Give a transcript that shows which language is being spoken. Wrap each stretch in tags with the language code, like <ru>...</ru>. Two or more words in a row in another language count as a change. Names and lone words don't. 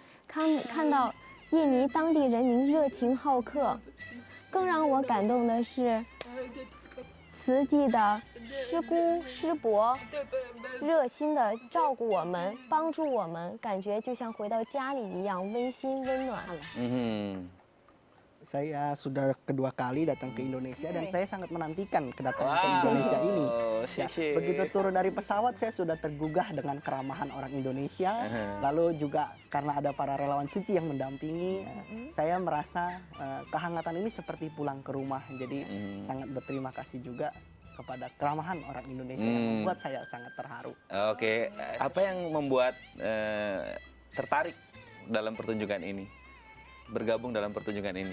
<zh>看到印尼当地人民热情好客，更让我感动的是， 慈济的师姑师伯热心的照顾我们，帮助我们，感觉就像回到家里一样温馨温暖。</zh> <id>Saya sudah kedua kali datang ke Indonesia dan saya sangat menantikan kedatangan ke Indonesia ini. Ya, begitu turun dari pesawat saya sudah tergugah dengan keramahan orang Indonesia. Lalu juga karena ada para relawan suci yang mendampingi, saya merasa kehangatan ini seperti pulang ke rumah. Jadi sangat berterima kasih juga kepada keramahan orang Indonesia yang membuat saya sangat terharu. Oke, apa yang membuat tertarik dalam pertunjukan ini? Bergabung dalam pertunjukan ini?</id>